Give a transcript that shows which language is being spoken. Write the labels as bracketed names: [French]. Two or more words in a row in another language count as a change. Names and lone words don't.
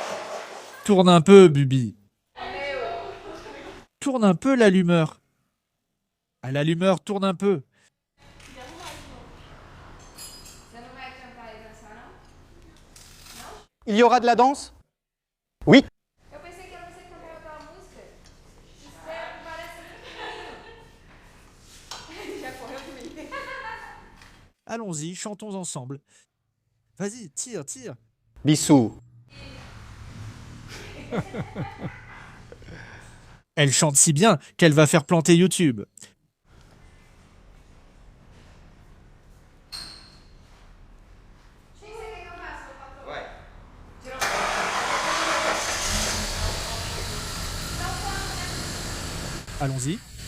[French] Tourne un peu, Bubi. Tourne un peu l'allumeur. À l'allumeur, tourne un peu. Il y aura de la danse? Oui. [Portuguese] Eu pensei que era você que cantava aquela música. Sério, parece. Já correu comigo. [French] Allons-y, chantons ensemble. Vas-y, tire, tire. Bissou. Elle chante si bien qu'elle va faire planter YouTube. Allons-y.